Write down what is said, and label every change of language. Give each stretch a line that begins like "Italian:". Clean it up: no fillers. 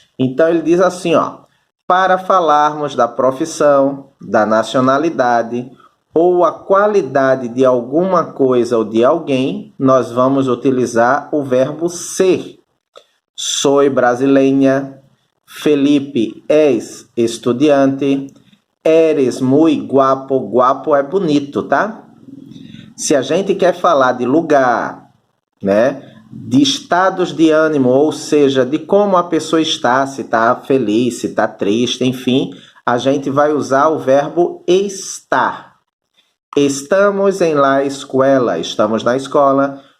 Portuguese: Então, ele diz assim, ó, para falarmos da profissão, da nacionalidade ou a qualidade de alguma coisa ou de alguém, nós vamos utilizar o verbo ser.
Spanish: Soy brasileña, Felipe es estudiante, eres muy guapo,
Portuguese: guapo é bonito, tá? Se a gente quer falar de lugar, né? De estados de ânimo, ou seja, de como a pessoa está, se está feliz, se está triste, enfim, a gente vai usar o verbo estar.
Spanish: Estamos em la escuela,
Portuguese: estamos na escola.